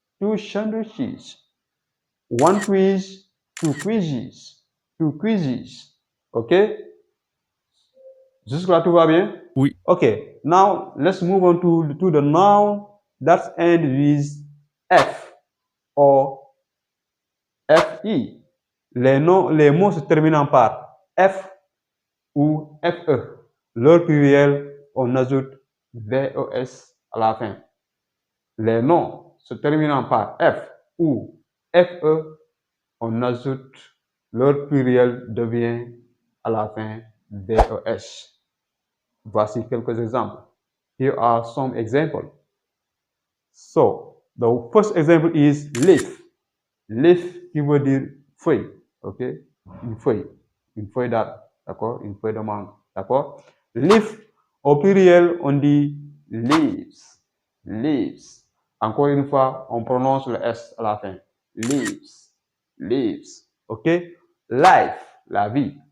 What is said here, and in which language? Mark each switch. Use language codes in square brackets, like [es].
[en] Two sandwiches. One quiz, two quizzes. Two quizzes. Okay? [fr] Jusque-là, tout va bien? Oui. [en] Okay, now let's move on to the noun that ends with F or FE. [fr] Les mots se terminant par F ou FE. Leur pluriel, on ajoute VES à la fin. Les noms se terminant par F ou FE, on ajoute leur pluriel devient à la fin VES. Voici quelques exemples. [en] Here are some examples. So, The first example is leaf. [fr] Leaf qui veut dire feuille, ok? Une feuille d'arbre, d'accord? Une feuille de mangue, d'accord? Leaf, au pluriel, on dit leaves, leaves. Encore une fois, on prononce le S à la fin. Leaves, leaves, ok? Life, la vie.